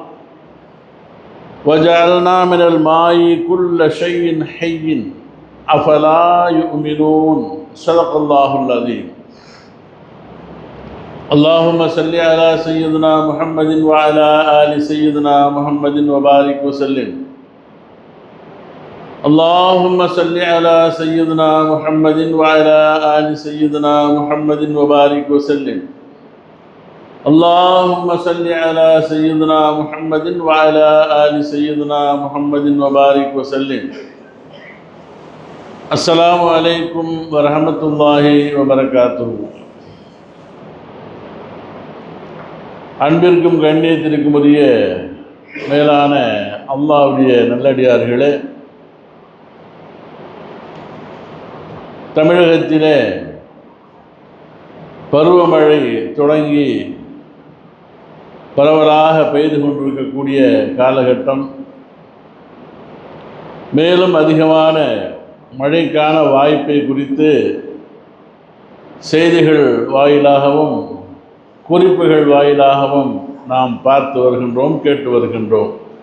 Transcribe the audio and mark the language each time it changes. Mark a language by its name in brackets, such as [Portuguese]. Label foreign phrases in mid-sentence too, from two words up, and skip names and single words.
[Arabic] وجعلنا من الماء كل شيء حي أفلا يؤمنون صدق الله العظيم اللهم صل على سيدنا محمد وعلى آل سيدنا محمد وبارك وسلم اللهم صل على سيدنا محمد وعلى آل سيدنا محمد وبارك وسلم اللهم صل على سيدنا محمد وعلى آل سيدنا محمد وبارك وسلم السلام عليكم ورحمة الله وبركاته. [Tamil] அன்பிற்கும் கண்ணியத்திற்கும் உரிய மேலான அல்லாஹ்வுடைய நல்லடியார்களே, தமிழகத்திலே பருவமழை தொடங்கி பரவலாக பெய்து கொண்டிருக்கக்கூடிய காலகட்டம், மேலும் அதிகமான மழைக்கான வாய்ப்பை குறித்து செய்திகள் வாயிலாகவும் குறிப்புகள் வாயிலாகவும் நாம் பார்த்து வருகின்றோம், கேட்டு வருகின்றோம்.